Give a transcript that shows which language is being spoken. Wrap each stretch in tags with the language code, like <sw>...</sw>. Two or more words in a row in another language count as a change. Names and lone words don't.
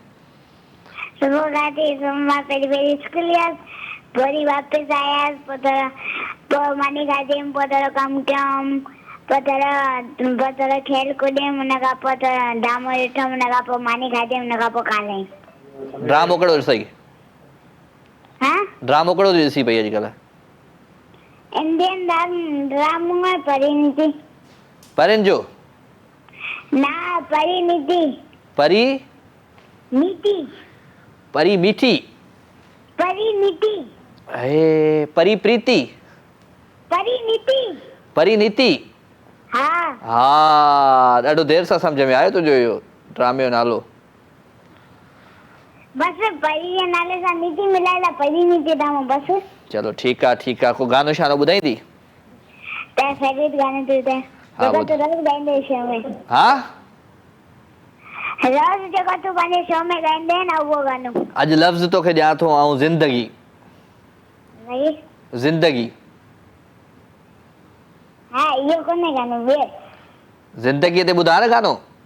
<sd>सुबह उथी मां पहिरीं स्कूल वियसि, वरी वापसि आयसि, पोइ मानी खाधीमि, पोइ थोरो कमु कयमि, पोइ थोरो खेल कूदियमि, हुन खां पोइ थोरो ड्रामो ॾिठमि, हुन खां पोइ मानी खाधीमि, हुन खां पोइ खाधईं। ड्रामो कहिड़ो ॾिसई? हाँ ड्रामो कहिड़ो थी ॾिसी पई अॼुकल्ह? इंडियन ड्रामो है परिणीति। परिन जो? ना परिणीति। परी नीति। परी मीठी? परिणीति। हे परी प्रीति? परिणीति। परिनीति? हाँ हा ॾाढो देर सां सम्झ में आयो तुंहिंजो इहो ड्रामे जो नालो। बस परी जे नाले सां नीति मिलाइला परिणीति ड्रामो बस। चलो ठीकु आहे ठीकु आहे। को गानो शानो ॿुधाईंदी? तेरा फेवरेट गाने तू थे हाँ, जेको ॿुध। तू रोज़ गाईंदे शो में। हा रोज़ जेको तू पंहिंजे शो में गाईंदे न उहो गानो। अॼु लफ़्ज़ तोखे ॾियां थो आऊं ज़िंदगी। नहीं ज़िंदगी हाँ इहो कोन्हे गानो ॿियो। ज़िंदगीअ ते ॿुधाए न गानो।</sd>